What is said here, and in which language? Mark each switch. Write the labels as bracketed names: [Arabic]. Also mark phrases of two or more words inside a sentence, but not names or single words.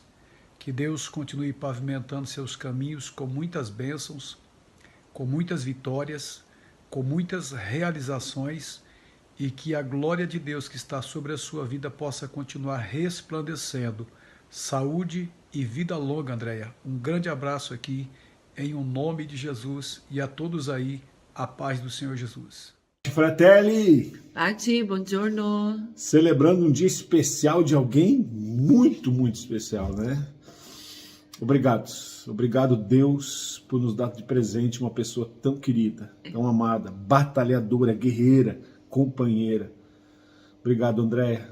[Portuguese] Que Deus continue pavimentando seus caminhos com muitas bênçãos, com muitas vitórias, com muitas realizações, e que a glória de Deus que está sobre a sua vida possa continuar resplandecendo. Saúde e vida longa, Andréia. Um grande abraço aqui, em nome de Jesus, e a todos aí, a paz do Senhor Jesus. [Italian] Fratelli, Pati, buongiorno. [Portuguese] celebrando um dia especial de alguém muito, muito especial, né? Obrigado Deus por nos dar de presente uma pessoa tão querida, tão amada, batalhadora, guerreira, companheira. Obrigado, Andréia.